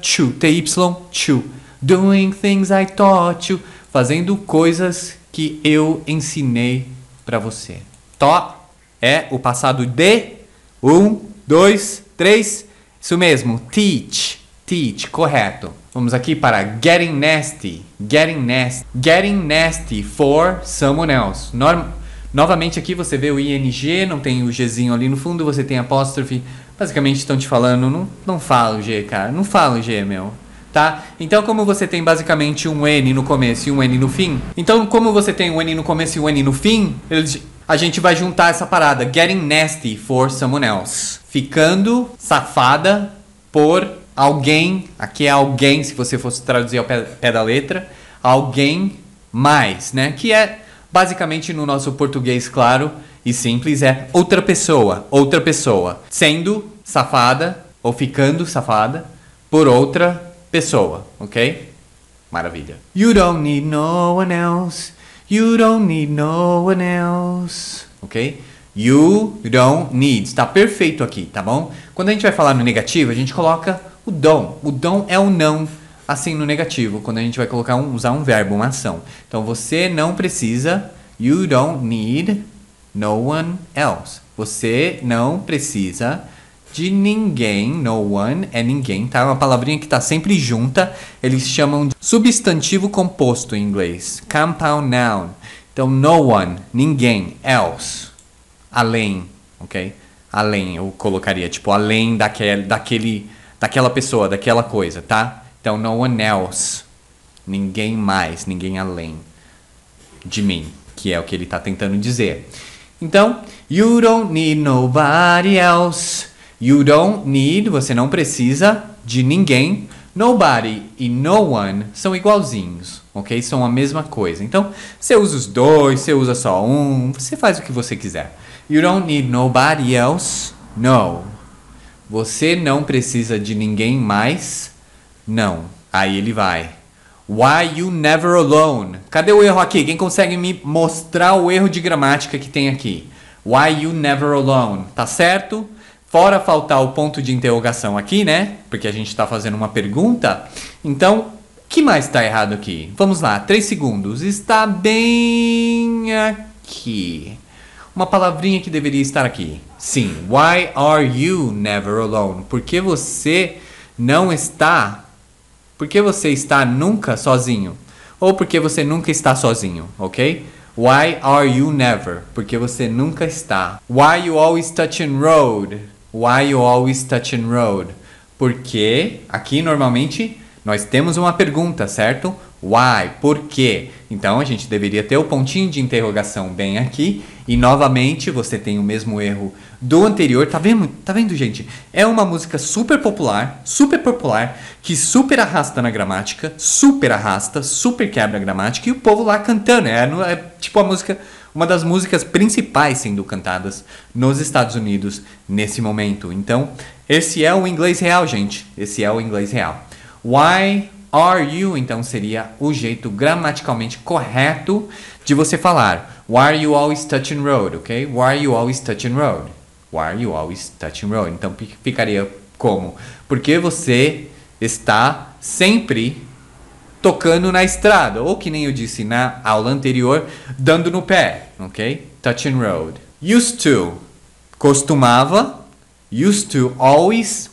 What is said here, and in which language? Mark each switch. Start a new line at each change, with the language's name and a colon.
English: Chu, T-Y, chu. Doing things I taught you.
Portuguese: Fazendo coisas que eu ensinei pra você. Taught é o passado de 1, 2, 3. Isso mesmo, teach, correto. Vamos aqui para getting nasty for someone else. Novamente aqui você vê o ing, não tem o gzinho ali no fundo, você tem apóstrofe. Basicamente estão te falando, não fala o g, cara, não fala o g, meu. Tá? Então, como você tem basicamente um N no começo e um N no fim, então como você tem um N no começo e um N no fim, a gente vai juntar essa parada, getting nasty for someone else. Ficando safada por alguém, aqui é alguém, se você fosse traduzir ao pé da letra, alguém mais, né? Que é basicamente no nosso português claro e simples é outra pessoa, sendo safada ou ficando safada por outra pessoa, ok? Maravilha.
English: You don't need no one else. You don't need no one else. Ok? You don't need.
Portuguese: Está perfeito aqui, tá bom? Quando a gente vai falar no negativo, a gente coloca o don't. O don't é o não, assim, no negativo. Quando a gente vai colocar usar um verbo, uma ação. Então, você não precisa.
English: You don't need no one else.
Portuguese: Você não precisa de ninguém. No one é ninguém, tá? Uma palavrinha que está sempre junta. Eles chamam de substantivo composto em inglês. Compound noun. Então, no one, ninguém, else, além, ok? Além, eu colocaria, tipo, além daquela pessoa, daquela coisa, tá? Então, no one else, ninguém mais, ninguém além de mim, que é o que ele está tentando dizer.
English: Então, you don't need nobody else.
Portuguese: You don't need, você não precisa de ninguém. Nobody e no one são igualzinhos, ok? São a mesma coisa. Então, você usa os dois, você usa só um, você faz o que você quiser.
English: You don't need nobody else. No.
Portuguese: Você não precisa de ninguém mais. Não. Aí ele vai. Why you never alone? Cadê o erro aqui? Quem consegue me mostrar o erro de gramática que tem aqui? Why you never alone? Tá certo? Fora faltar o ponto de interrogação aqui, né? Porque a gente está fazendo uma pergunta. Então, o que mais está errado aqui? Vamos lá, 3 segundos. Está bem aqui. Uma palavrinha que deveria estar aqui. Sim. Why are you never alone? Por que você não está... Por que você está nunca sozinho? Ou porque você nunca está sozinho, ok?
English: Why are you never? Porque você nunca está. Why you always touching road? Why you always touching road?
Portuguese: Porque aqui normalmente nós temos uma pergunta, certo? Why? Por quê? Então a gente deveria ter o pontinho de interrogação bem aqui. E novamente você tem o mesmo erro do anterior. Tá vendo, gente? É uma música super popular, que super arrasta na gramática, super quebra a gramática. E o povo lá cantando. É tipo a música... Uma das músicas principais sendo cantadas nos Estados Unidos nesse momento. Então, esse é o inglês real, gente. Esse é o inglês real. Why are you? Então, seria o jeito gramaticalmente correto de você falar.
English: Why are you always touching road? Ok? Why are you always touching road? Why are you always touching road?
Portuguese: Então, ficaria como? Porque você está sempre... tocando na estrada, ou que nem eu disse na aula anterior, dando no pé, ok? Touching road.
English: Used to, costumava. Used to, always.